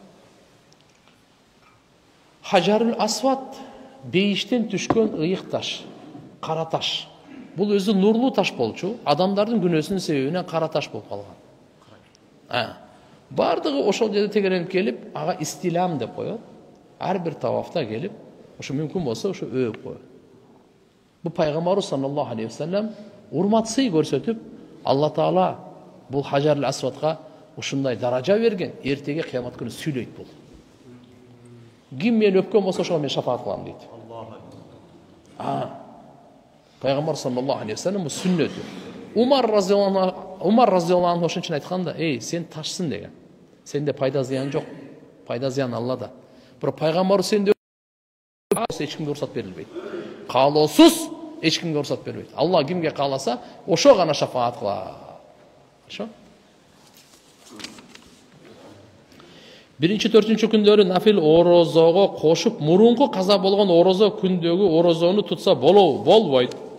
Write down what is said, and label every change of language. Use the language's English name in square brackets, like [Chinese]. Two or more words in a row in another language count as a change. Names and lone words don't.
[Kyrgyz] Хаджарул Асвад бейиштен түшкөн ыйык таш, кара таш. Бул өзү нурлуу таш болчу, адамдардын күнөөсүнүн себебинен кара таш болуп калган. Бардыгы ошол жерде тегеренип келип, ага истилам деп коет. Ар бир тавафта келип, ошо мүмкүн болсо ошо өөп коет. Бу пайгамбарыбыз [Arabic] صلى الله عليه وسلم [Kyrgyz] урмат сый көрсөтүп, Алла Таала бул Хаджарул Асвадга ушундай даража берген, эртеге кыямат күнү сүйлөйт бул. Ким мен өпкен болса ошоға мен шафаат кылам дейт. Пайгамбар [Arabic] صلى الله عليه وسلم [Kyrgyz] сүннөтү. Умар [Arabic] رضي الله عنه [Kyrgyz] ошон айтканда, ей, сен ташсың деген. Сенде пайда зыян жок. Пайда зыян Аллада. Бирок пайгамбар сенде эч кимге уруксат берилбейт. Каалоосуз эч кимге уруксат бербейт. Алла кимге кааласа, ошо гана шафаат кылат. Ошо. Биринчи, төртүнчү күндөрү нафил орозого кошуп, мурунку каза болгон орозо күндөгү орозону тутса болбойт.